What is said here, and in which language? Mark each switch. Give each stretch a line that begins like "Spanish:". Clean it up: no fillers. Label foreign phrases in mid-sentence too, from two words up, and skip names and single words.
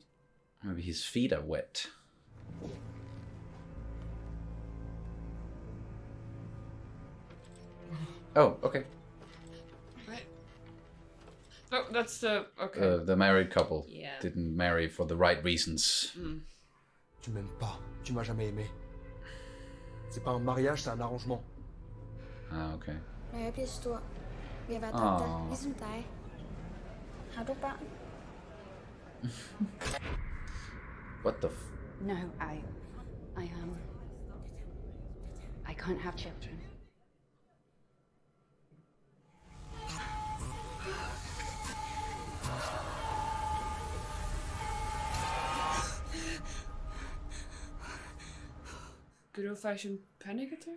English: Maybe his feet are wet. Oh, okay. Right. Oh, that's the okay. The married couple Yeah. didn't marry for the right reasons.
French: Tu m'aimes pas. Tu m'as jamais aimé. C'est pas un mariage, c'est un arrangement.
English: Ah, okay.
Danish: Når jeg bliver stor, vil jeg være Åh. doktor, ligesom dig. Har du børn?
English: What the No, I can't have children. Good old-fashioned panic attack?